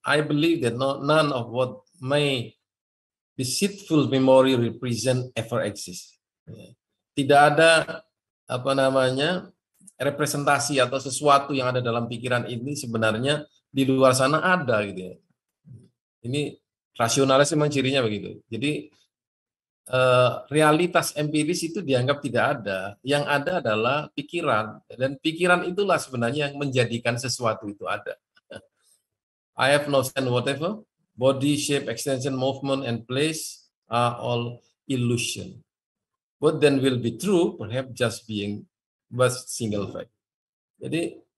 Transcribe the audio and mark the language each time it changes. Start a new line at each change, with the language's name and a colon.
English: I believe that none of what my deceitful memory represent ever exist.
Indonesian: Tidak ada apa namanya representasi atau sesuatu yang ada dalam pikiran ini sebenarnya di luar sana ada gitu ya. Ini rasionalis memang cirinya begitu. Jadi realitas empiris itu dianggap tidak ada. Yang ada adalah pikiran, dan pikiran itulah sebenarnya yang menjadikan sesuatu itu ada.
English: I have no sense whatever. Body, shape, extension, movement, and place are all illusion. What then will be true? Perhaps just being but single fact. Jadi